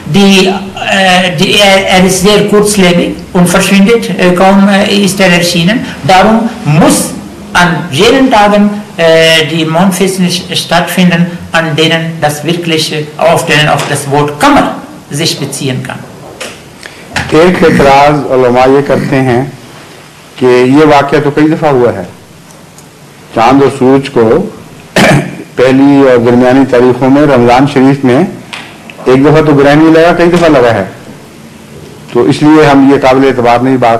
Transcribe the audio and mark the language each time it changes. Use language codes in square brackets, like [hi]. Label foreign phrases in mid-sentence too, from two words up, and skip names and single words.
[de] Er ist sehr kurzlebig und verschwindet, kaum ist er erschienen. Darum muss an jenen Tagen die Mondfinsternis stattfinden, an denen das wirkliche, auf denen auch das Wort Qamar sich beziehen kann. [ur] ایک اعتراض علماء یہ کرتے ہیں کہ یہ واقعہ تو کئی دفعہ ہوا ہے، چاند اور سورج کو پہلی اور درمیانی تاریخوں میں رمضان شریف میں ایک دفعہ تو گرہن نہیں لگا، کئی دفعہ لگا ہے، تو اس لیے ہم یہ قابل اعتبار نہیں بات.